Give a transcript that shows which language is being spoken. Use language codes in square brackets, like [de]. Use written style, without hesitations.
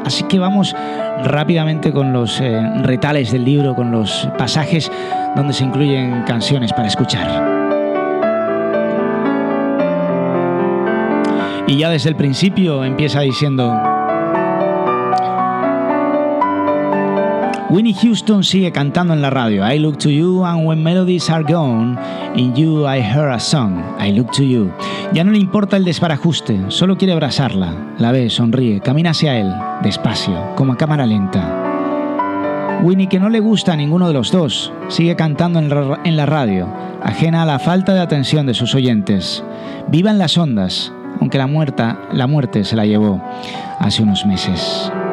[es] Así que vamos rápidamente con los retales del libro, con los pasajes donde se incluyen canciones para escuchar. Y ya desde el principio empieza diciendo: Whitney Houston sigue cantando en la radio. [en] I look to you, and when melodies are gone, in you I hear a song. I look to you. [es] Ya no le importa el desbarajuste, solo quiere abrazarla. La ve, sonríe, camina hacia él, despacio, como a cámara lenta. Whitney, que no le gusta a ninguno de los dos, sigue cantando en la radio, ajena a la falta de atención de sus oyentes. Viva en las ondas, aunque la muerte se la llevó hace unos meses.